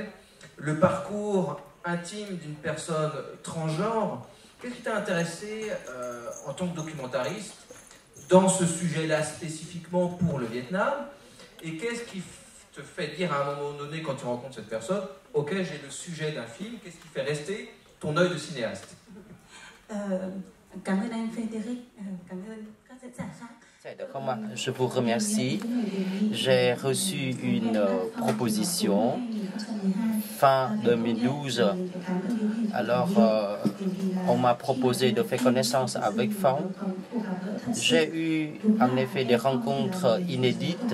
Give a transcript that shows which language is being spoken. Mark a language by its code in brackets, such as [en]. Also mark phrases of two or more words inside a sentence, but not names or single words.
[fr] Le parcours intime d'une personne transgenre. Qu'est-ce qui t'a intéressé en tant que documentariste dans ce sujet-là spécifiquement pour le Vietnam? Et qu'est-ce qui te fait dire à un moment donné, quand tu rencontres cette personne, ok, j'ai le sujet d'un film, qu'est-ce qui fait rester ton œil de cinéaste? [vi] Cảm ơn anh Frédéric, cảm ơn các diễn giả khác. [fr] Je vous remercie. J'ai reçu une proposition fin 2012. Alors, on m'a proposé de faire connaissance avec Phong. J'ai eu en effet des rencontres inédites.